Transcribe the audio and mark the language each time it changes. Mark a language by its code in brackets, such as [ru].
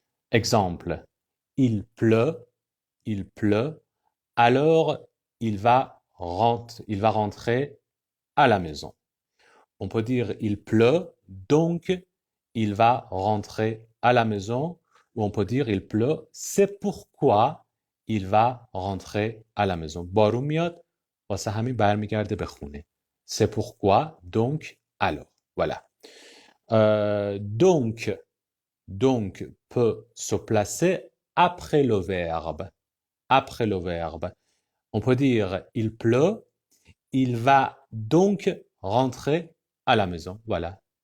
[fr] Exemple, il pleut, alors il va rentrer à la maison. On peut dire il pleut, donc il va rentrer à la maison, ou on peut dire il pleut, c'est pourquoi il va rentrer à la maison. [fa] بارون میاد واسه همین برمیگرده به خونه. [fr] C'est pourquoi, donc, alors. Voilà. Donc peut se placer après le verbe. Après le verbe. On peut dire il pleut, il va donc rentrer à la maison. Voilà.